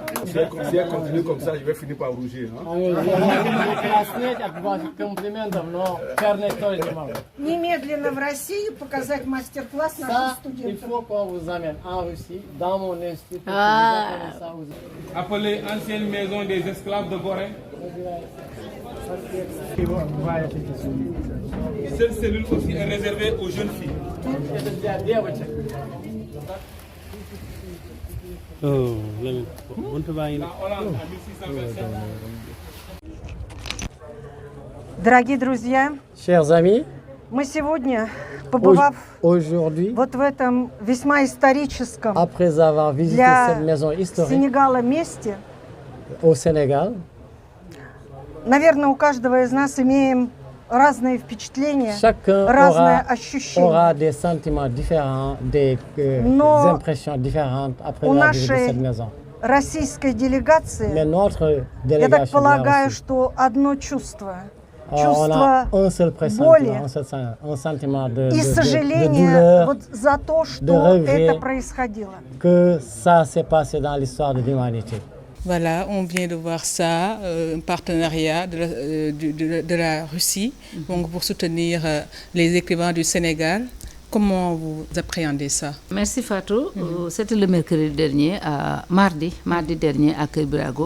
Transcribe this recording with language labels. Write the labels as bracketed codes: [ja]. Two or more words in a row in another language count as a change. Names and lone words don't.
[fr] Si elle continue comme ça, je vais finir par rougir. Hein? [ru] Немедленно в Россию показать мастер-класс нашим студентам. [fr] Appelée ancienne maison des esclaves de Gorée. Cette cellule aussi est réservée aux jeunes filles. [ru] Дорогие друзья, [fr] Chers amis, [ru] мы сегодня, побывав [fr] aujourd'hui, [ru] вот в этом весьма историческом [fr] après avoir visité [ru] для [fr] cette maison historique [ru] Sénégала месте, [fr] au Sénégal, [ru] наверное, у каждого из нас имеем разные впечатления, [fr] chacun [ru] разные [fr] aura [ru] ощущения. [fr] des sentiments différents, des [ru] Но [fr] impressions différentes après [ru] у [fr] avoir visité [ru] нашей [fr] cette maison. [ru] российской [fr] Mais [ru] делегации, [fr] notre [ru] я так [fr] délégation [ru] полагаю, [fr] aussi, [ru] что одно чувство, [fr] on [ru] чувство [fr] a un seul [ru] боли [fr] pressentiment, un sentiment de [ru] и [fr] douleur, [ru] сожаления вот за то, [fr] de [ru] что [fr] regret. [ru] это происходило. [fr] que ça s'est passé dans l'histoire de l'humanité. Voilà, on vient de voir ça, un partenariat de la Russie donc pour soutenir les écrivains du Sénégal. Comment vous appréhendez ça? Merci Fatou. C'était le mercredi dernier, mardi dernier à Kébirago.